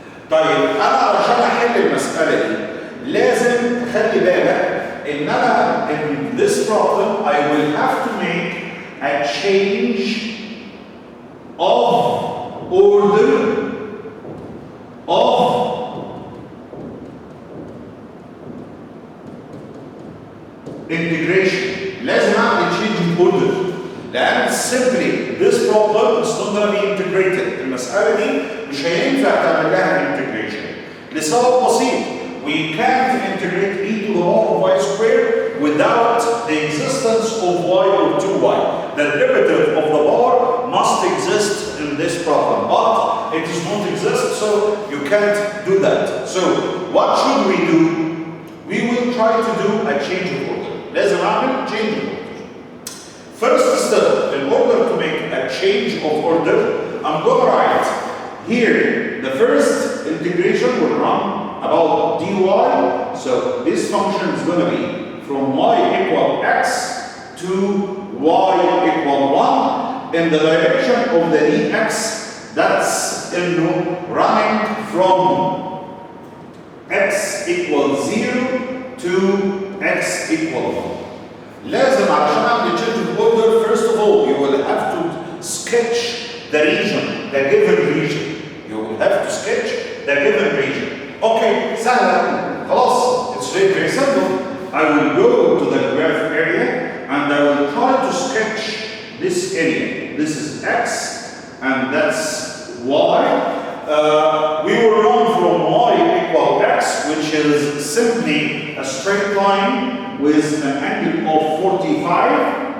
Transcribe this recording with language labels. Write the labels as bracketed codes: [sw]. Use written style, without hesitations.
[ar] طيب انا علشان احل المساله دي لازم تخلي بالك ان انا [en] in this problem I will have to make a change of order of integration. [ar] لازم اعمل [en] change of order لان simply this problem is not going to be integrated. [ar] المساله دي مش هينفع تعمل لها integration لسبب بسيط. [en] We can't integrate e to the power of y squared without the existence of y or 2y. The derivative of the power must exist in this problem, but it does not exist, so you can't do that. So what should we do? We will try to do a change of order. [ar] لازم اعمل [en] change of order. First step, in order to make a change of order, I'm going to write here the first integration will run about dy. So this function is going to be from y equal x to y equal 1 in the direction of the dx. That's running from x equals 0 to x equal 1. [ar] لازم علشان اعمل [en] change of order, first of all you will have to sketch the region, the given region. You will have to sketch the given region. [ar] Okay, سهلة خلاص. [en] It's very, very simple. I will go to the graph area and I will try to sketch this area. This is x and that's y. We will run from y equal x, which is simply a straight line with an angle of 45.